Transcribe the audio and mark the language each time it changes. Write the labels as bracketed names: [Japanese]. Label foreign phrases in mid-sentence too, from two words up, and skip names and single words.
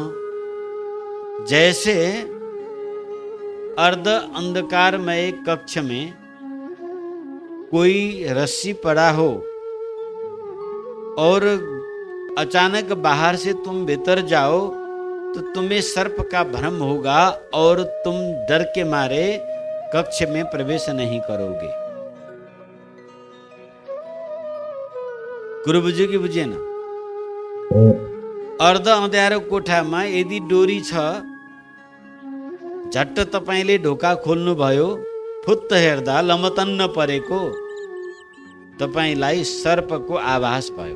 [Hindi] जैसे अर्ध अंधकारमय कक्ष में कोई रस्सी पड़ा हो और अचानक बाहर से तुम भीतर जाओ तो तुम्हें सर्प का भ्रम होगा और तुम डर के मारे कक्ष में प्रवेश नहीं करोगे। [Nepali] गुरु बुझ्यो कि बुझेन? अर्ध अँध्यारो कोठामा यदि डोरी छ, झट्ट तपाईले ढोका खोल्नु भयो, फुत्त हेर्दा लमतन्न परेको तपाईलाई सर्पको आभास भयो।